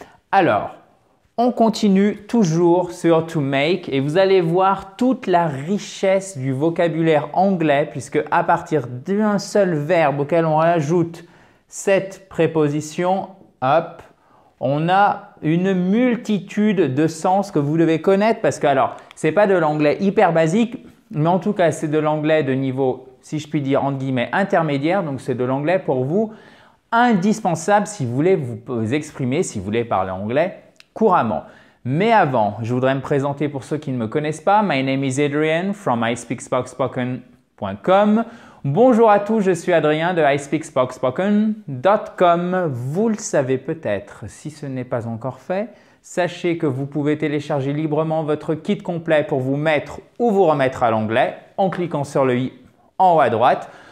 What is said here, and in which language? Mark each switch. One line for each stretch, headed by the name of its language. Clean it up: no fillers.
French: Alors, on continue toujours sur to make et vous allez voir toute la richesse du vocabulaire anglais puisque à partir d'un seul verbe auquel on rajoute cette préposition up, on a une multitude de sens que vous devez connaître parce que alors, ce n'est pas de l'anglais hyper basique, mais en tout cas, c'est de l'anglais de niveau, si je puis dire, entre guillemets, intermédiaire. Donc, c'est de l'anglais pour vous indispensable si vous voulez vous exprimer, si vous voulez parler anglais couramment. Mais avant, je voudrais me présenter pour ceux qui ne me connaissent pas.
English: My name is Adrian from ispeakspoken.com.
French: Bonjour à tous, je suis Adrien de ispeakspoken.com. Vous le savez peut-être, si ce n'est pas encore fait, sachez que vous pouvez télécharger librement votre kit complet pour vous mettre ou vous remettre à l'anglais en cliquant sur le i en haut à droite.